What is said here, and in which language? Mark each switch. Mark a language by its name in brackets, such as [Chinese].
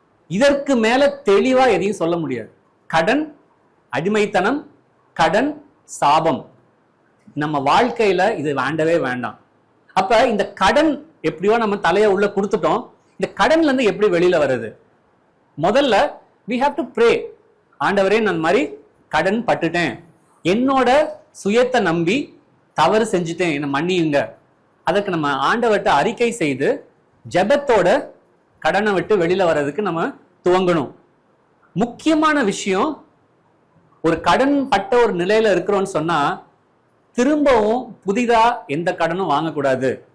[Tamil] இதற்கு மேல தெளிவா எதையும் சொல்ல முடியாது. கடன் அடிமைத்தனம், கடன் சாபம். நம்ம வாழ்க்கையில இது வேண்டவே வேண்டாம். அப்ப இந்த கடன் எப்படியோ நம்ம தலைய உள்ள கொடுத்துட்டோம், இந்த கடன்ல இருந்து எப்படி வெளியில வருது? [English] முதல்ல we have to pray. [Tamil] ஆண்டவரே, நான் மாதிரி கடன் பட்டுட்டேன், என்னோட சுயத்தை நம்பி தவறு செஞ்சுட்டேன், என்ன மன்னியுங்க. அதற்கு நம்ம ஆண்டவர்கிட்ட அறிக்கை செய்து ஜெபத்தோட கடனை விட்டு வெளியில வர்றதுக்கு நம்ம துவங்கணும். முக்கியமான விஷயம், ஒரு கடன் பட்ட ஒரு நிலையில இருக்கிறோம்னு சொன்னா திரும்பவும் புதிதா எந்த கடனும் வாங்கக்கூடாது.